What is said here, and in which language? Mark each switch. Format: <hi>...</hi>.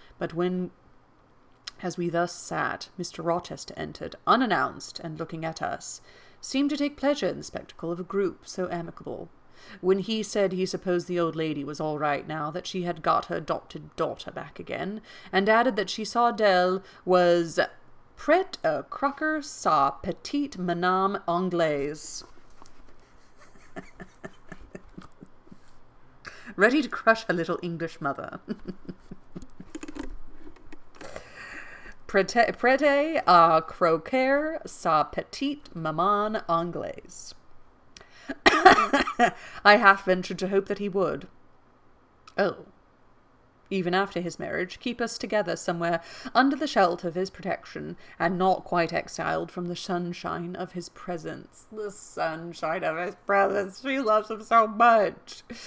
<en>But as we thus sat, Mr. Rochester entered, unannounced, and looking at us, seemed to take pleasure in the spectacle of a group so amicable. When he said he supposed the old lady was all right now, that she had got her adopted daughter back again, and added that she saw Adele was</en> <fr>Prête à croquer sa petite madame anglaise.</fr> <en>Ready to crush her little English mother.</en> <fr>Prêt à croquer sa petite maman anglaise.</fr> <en>I half ventured to hope that he would. Oh. Even after his marriage, keep us together somewhere under the shelter of his protection, and not quite exiled from the sunshine of his presence. The sunshine of his presence. She loves him so much.</en>